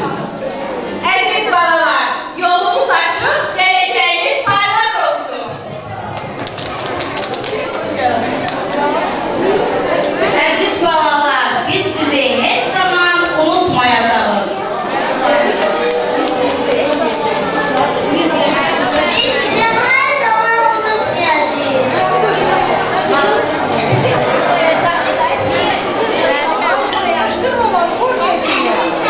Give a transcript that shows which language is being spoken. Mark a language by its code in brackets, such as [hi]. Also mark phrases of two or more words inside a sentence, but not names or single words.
[az] Əziz balalar, yolumuz açıq, gələcəyiniz parlaq olsun. Əziz balalar, biz sizi heç zaman unutmayacağıq. [tr] Biz sizi her zaman unutmayacağız. Yaşlı olan bu ne?